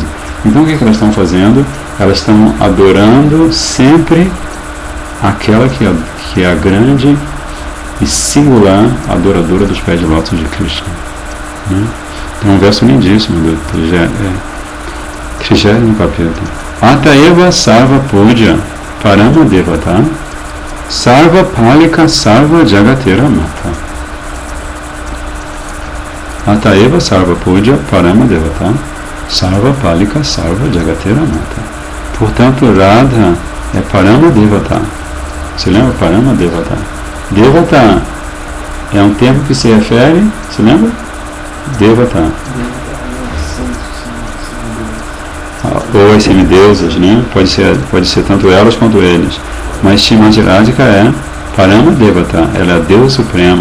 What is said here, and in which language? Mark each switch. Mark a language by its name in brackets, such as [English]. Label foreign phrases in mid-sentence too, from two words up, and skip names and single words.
[Portuguese] Então o que elas estão fazendo? Elas estão adorando sempre aquela que é a grande e singular adoradora dos pés de lótus de Krishna. Tem um verso lindíssimo do 30º capítulo. [Bangla] অতএব সর্ব পূজা পরম দেবতা সর্ব পালিকা সর্ব জগতের মাতা. অতএব সর্ব পূজা পরম দেবতা সর্ব পালিকা সর্ব জগতের মাতা. [Portuguese] Portanto, Radha é Parama Devata. Você lembra? Parama Devata. Devata é um termo que se refere, você lembra? Devata. Ou as semideusas, Pode ser tanto elas quanto eles. Mas Srimati Radhika é Parama Devata, ela é a deusa suprema.